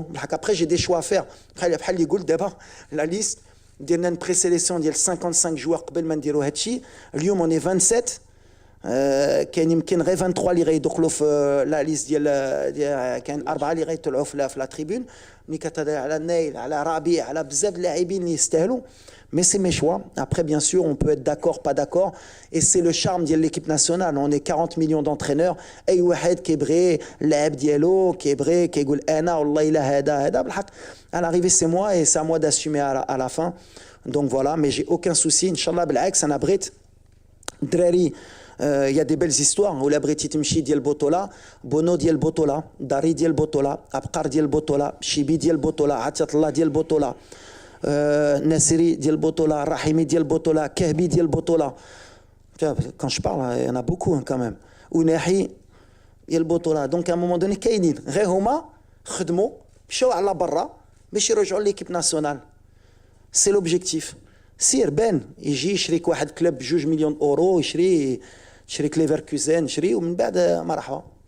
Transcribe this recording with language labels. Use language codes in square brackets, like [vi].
[ar] بالحق [fr] ابري جي دي شوا فير [ar] بحال اللي يقول دابا لا ليست ديرنا بري سيليسيون ديال 55 جوار قبل ما نديرو هادشي. اليوم اوني 27 كاين يمكن غير 23 اللي غيدخلوا في لا ليست ديال كاين 4 اللي غيطلعوا في لا تريبون. ملي كتهضر على النايل على ربيع على بزاف د اللاعبين اللي يستاهلوا. [fr] Mais c'est mes choix. Après, bien sûr, on peut être d'accord, pas d'accord. Et c'est le charme de l'équipe nationale. On est 40 millions d'entraîneurs. [ar] أي واحد كيبغي اللاعب ديالو كيبغي كيقول أنا والله إلا هذا بالحق. [fr] À l'arrivée, c'est moi et c'est à moi d'assumer à la fin. Donc voilà, mais j'ai aucun souci. [ar] Inch'Allah, بالعكس أنا بغيت دراري. [fr] Il y a des belles histoires. [ar] ولا بغيتي تمشي ديال البطولة بونو ديال البطولة داري ديال البطولة أبقار ديال البطولة شيبي ديال البطولة عطية الله ديال البطولة ناصري ديال البطولة رحيمي ديال البطولة كهبي ديال البطولة. [fr] Quand je parle, il y en a beaucoup quand même. [ar] وناحي ديال البطولة. دونك [fr] à un moment donné [ar] كاينين غير هما خدموا مشاو على برا باش يرجعوا ليكيب ناسيونال. [fr] سي لوبجيكتيف. [ar] سير بان يجي يشريك واحد كلوب ب2 مليون اورو يشري ليفركوزن يشري ومن بعد مرحبا.